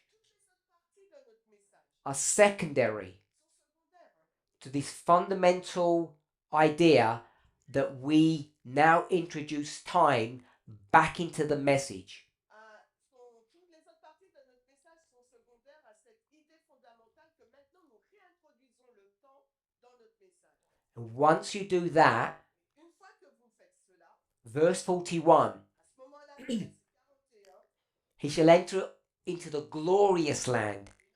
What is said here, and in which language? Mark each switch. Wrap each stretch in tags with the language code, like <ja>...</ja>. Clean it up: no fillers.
<fr>toutes les autres parties de notre message</fr> <en>are secondary</en> <fr>sont secondaires</fr> <en>to this fundamental idea that we now introduce time back into the message.</en> <fr>toutes les autres parties de notre message sont secondaires à cette idée fondamentale que maintenant nous réintroduisons le temps dans notre message.</fr> <en>And once you do that,</en> <fr>Une fois que vous faites cela,</fr> <en>verse 41,</en> <fr>à ce moment-là, verset 41,</fr> <en>he shall enter into the glorious land.</en>